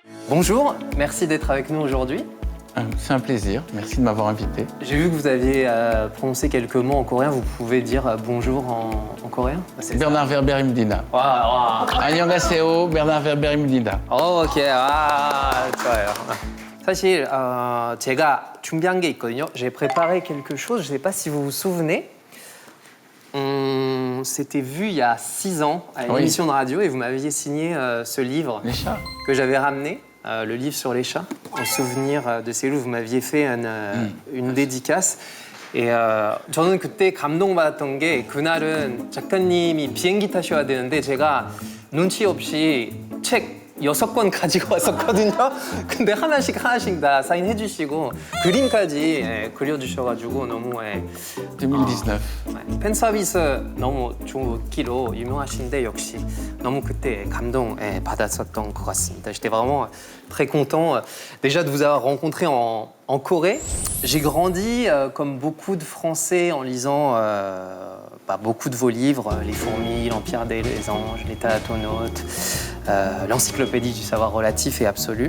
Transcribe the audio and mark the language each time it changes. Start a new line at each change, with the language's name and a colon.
French: Bonjour, merci d'être avec nous aujourd'hui. C'est un plaisir, merci de m'avoir invité. J'ai vu que vous aviez prononcé quelques mots en coréen. Vous pouvez dire bonjour en coréen?
Korean: Bernard Verberimdina. 와. 안녕하세요, Bernard Verberimdina. 오케이. 좋아요. 사실 제가 준비한 게 있거든요.
French: J'ai préparé quelque chose. Je ne sais pas si vous vous souvenez. On s'était vu il y a 6 ans à une émission de radio et vous m'aviez signé ce livre Les chats. que j'avais ramené. Le livre sur les chats, en souvenir de ces loups, vous m'aviez fait une dédicace.
Korean: Et 저는 그때 감동받았던 게 그날은 작가님이 비행기 타셔야 되는데 제가 눈치 없이 책 6권 가지고 왔었거든요. 근데 하나씩 다 사인해 주시고 그림까지 그려주셔가지고 너무 2019. 팬 서비스 너무 좋기로 유명하신데 역시 너무 그때 감동 받았었던 것 같습니다.
French: J'étais vraiment très content déjà de vous avoir rencontré en Corée. J'ai grandi comme beaucoup de Français en lisant beaucoup de vos livres, Les Fourmis, L'Empire des Anges, Les Thanatonautes, l'Encyclopédie du savoir relatif et absolu.